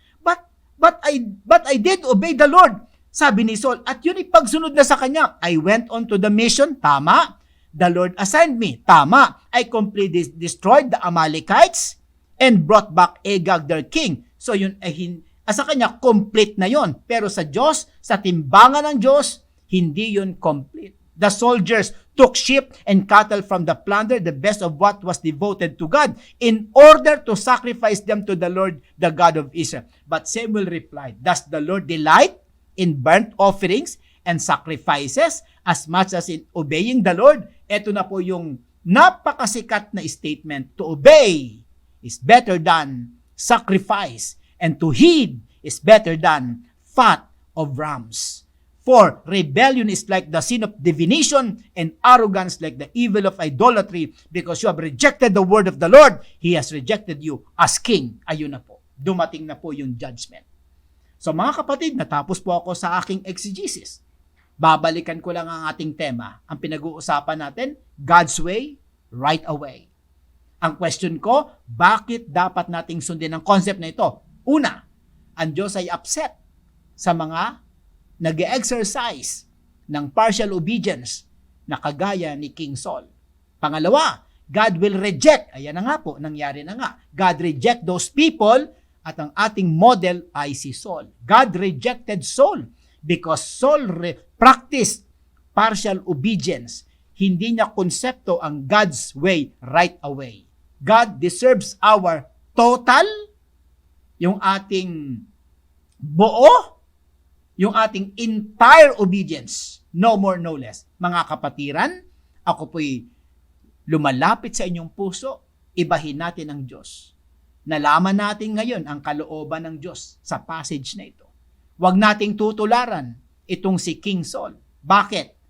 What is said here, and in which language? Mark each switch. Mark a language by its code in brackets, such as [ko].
[en] But I did obey the Lord. [tl] Sabi ni Saul, at yun ipagsunod na sa kanya. [en] I went on to the mission. [tl] Tama. [en] The Lord assigned me. Tama. I completely destroyed the Amalekites and brought back Agag their king. [tl] So yun sa kanya complete na yun. Pero sa Diyos, sa timbangan ng Diyos, hindi yun complete. [en] The soldiers took sheep and cattle from the plunder, the best of what was devoted to God, in order to sacrifice them to the Lord, the God of Israel. But Samuel replied, does the Lord delight in burnt offerings and sacrifices as much as in obeying the Lord? [tl] Ito na po yung napakasikat na statement. [en] To obey is better than sacrifice, and to heed is better than fat of rams. For rebellion is like the sin of divination, and arrogance like the evil of idolatry. Because you have rejected the word of the Lord, He has rejected you as king. [tl] Ayun na po. Dumating na po yung judgment. So mga kapatid, natapos po ako sa aking exegesis. Babalikan ko lang ang ating tema. Ang pinag-uusapan natin, [en] God's way, right away. [tl] Ang question ko, bakit dapat nating sundin ang concept na ito? Una, ang Diyos ay upset sa mga nag-exercise ng partial obedience na kagaya ni King Saul. Pangalawa, [en] God will reject. [tl] Ayan na nga po, nangyari na nga. [en] God reject those people [tl] at ang ating model ay si Saul. [en] God rejected Saul because Saul practiced partial obedience. [tl] Hindi niya konsepto ang [en] God's way right away. God deserves our total, [tl] yung ating buo, yung ating [en] entire obedience. No more, no less. [tl] Mga kapatiran, ako po'y lumalapit sa inyong puso, ibahin natin ang Diyos. Nalaman natin ngayon ang kalooban ng Diyos sa passage na ito. Huwag nating tutularan itong si King Saul. Bakit?